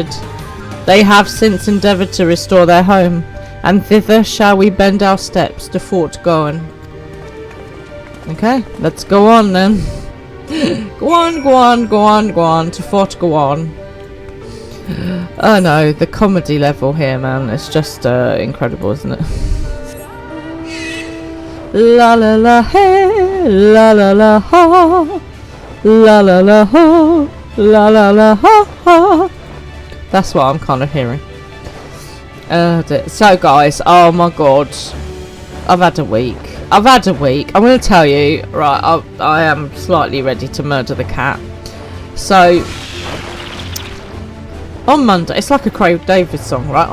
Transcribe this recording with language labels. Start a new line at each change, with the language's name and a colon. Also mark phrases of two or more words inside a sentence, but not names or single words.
English: They have since endeavoured to restore their home, and thither shall we bend our steps to Fort Gowan." Okay, let's go on then. Go on to Fort Gowan. Oh no, the comedy level here, man, it's just incredible, isn't it? La la la hey, la la la ha. La la la ho, la la la ha ha. That's what I'm kind of hearing. So guys, oh my god, I've had a week. I'm going to tell you, right, I am slightly ready to murder the cat. So, on Monday, it's like a Craig David song, right?